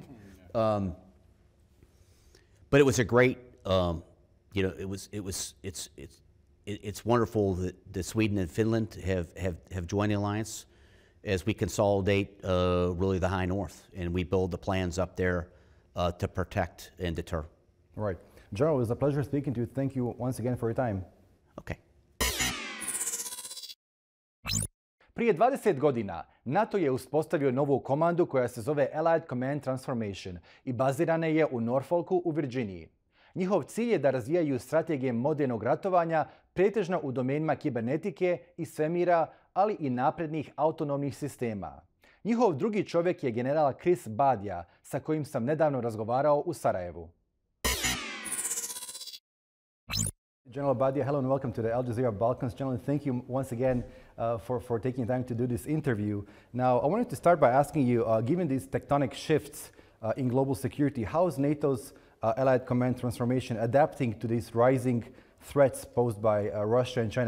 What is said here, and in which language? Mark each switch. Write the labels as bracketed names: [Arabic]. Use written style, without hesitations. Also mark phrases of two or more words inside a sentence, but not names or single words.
[English] But it was a great, it's wonderful that Sweden and Finland have joined the alliance as we consolidate really the high north, and we build the plans up there to protect and deter. Right. General, it was a pleasure speaking to you. Thank you once again for your time. Okay. [Bosnian] Prije 20 godina NATO je uspostavio novu komandu koja se zove Allied Command Transformation i bazirana je u Norfolku u Virginiji. Njihov cilj je da razvijaju strategije modernog ratovanja, pretežno u domenima kibernetike i svemira, ali i naprednih autonomnih sistema. Njihov drugi čovjek je general Chris Badia, sa kojim sam nedavno razgovarao u Sarajevu. [English] General Badia, hello and welcome to the Al Jazeera Balkans. General, thank you once again for taking time to do this interview. Now, I wanted to start by asking you, given these tectonic shifts in global security, how is NATO's Allied Command Transformation adapting to these rising threats posed by Russia and China?